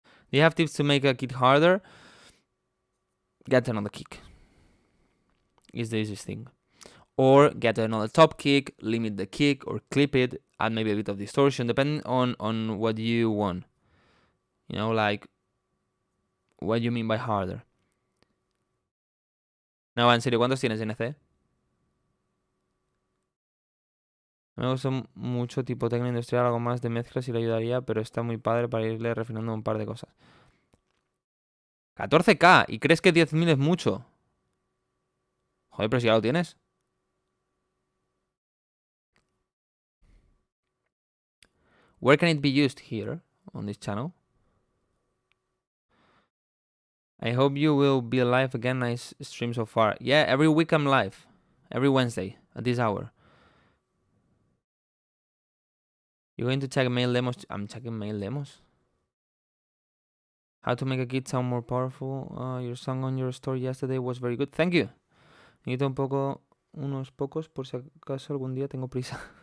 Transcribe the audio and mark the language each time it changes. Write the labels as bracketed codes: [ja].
[en] Do you have tips to make a kick harder? Get another kick. Is the easiest thing. Or get another top kick, limit the kick, or clip it, add maybe a bit of distortion, depending on what you want. You know, like, what you mean by harder. [es] No, en serio, ¿cuántos tienes, NC? Me gusta mucho tipo técnica industrial, algo más de mezclas y le ayudaría, pero está muy padre para irle refinando un par de cosas. 14k, ¿y crees que 10.000 es mucho? Joder, pero si ya lo tienes. [en] Where can it be used? Here, on this channel. I hope you will be live again. Nice stream so far. Yeah, every week I'm live. Every Wednesday at this hour. You're going to check mail demos? I'm checking mail demos. How to make a kit sound more powerful. Your song on your story yesterday was very good. Thank you. [es] Necesito unos pocos por si acaso algún día tengo prisa.